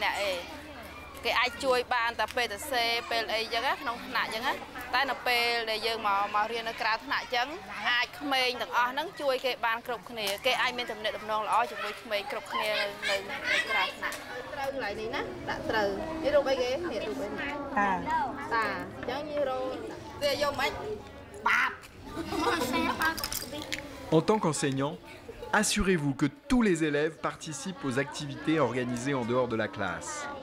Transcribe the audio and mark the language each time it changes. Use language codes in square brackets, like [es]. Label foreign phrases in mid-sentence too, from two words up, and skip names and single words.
[km] នាក់ឯងគេអាចជួយបានតែពេលទៅសេពេលអីចឹងក្នុងថ្នាក់ចឹងតែនៅពេលដែលយើងមករៀននៅក្រៅថ្នាក់ចឹងអាចក្មេងទាំងអស់ហ្នឹងជួយគេបានគ្រប់គ្នាគេអាចមានទំនាក់ទំនងល្អជាមួយក្មេងគ្រប់គ្នានៅក្រៅថ្នាក់ត្រូវកន្លែងនេះណាដាក់ត្រូវនេះរូបអីគេនេះរូបអីតាអញ្ចឹងយើងរកវាយកមិនបាប [fr] En tant qu'enseignant, assurez-vous que tous les élèves participent aux activités organisées en dehors de la classe.